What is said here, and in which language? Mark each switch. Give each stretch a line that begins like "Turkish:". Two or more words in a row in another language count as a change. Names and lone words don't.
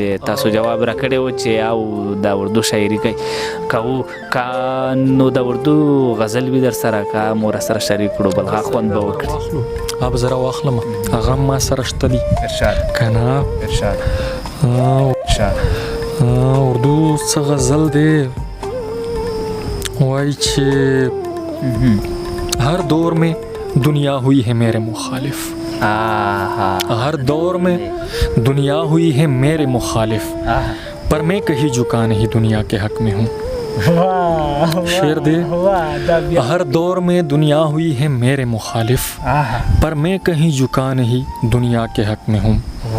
Pashto: تاسو جواب راکړی و چې او د اردو شاعري کوو نو د اردو غزل وي در سره که مو را سره شریک کړو بل هغه خوند به وکړي. اب زه راواخلم هغه ما سره شته دي که نه. اردو څه غزل دی وایي چې
Urdu: ہر دور میں دنیا ہوئی ہے میرے مخالف. ہر دور میں دنیا ہوئی ہے میرے مخالف پر میں کہیں جھکا نہیں دنیا کے حق میں ہوں.
Pashto: شعر دی.
Urdu: ہر دور میں دنیا ہوئی ہے میرے مخالف پر میں کہیں جھکا نہیں دنیا کے حق میں ہوں.